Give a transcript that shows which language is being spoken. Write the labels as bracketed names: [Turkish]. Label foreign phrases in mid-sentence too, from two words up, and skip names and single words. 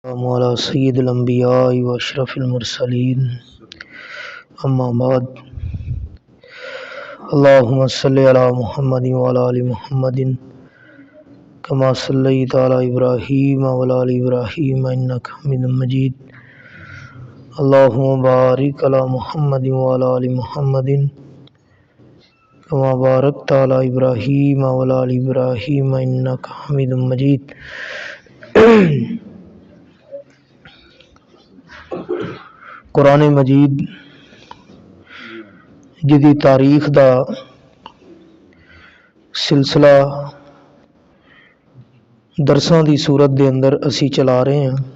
[Arabic] مولى سيد الأنبياء وأشرف المرسلين أما بعد اللهم صل على محمد وعلى آل محمد كما صليت على إبراهيم وعلى آل إبراهيم إنك حميد مجيد. اللهم بارك على محمد وعلى آل محمد كما باركت على إبراهيم وعلى آل إبراهيم إنك حميد مجيد. [Punjabi] قرآن مجید جیدی تاریخ دا سلسلہ درساں دی صورت دے اندر اسی چلا رہے ہیں.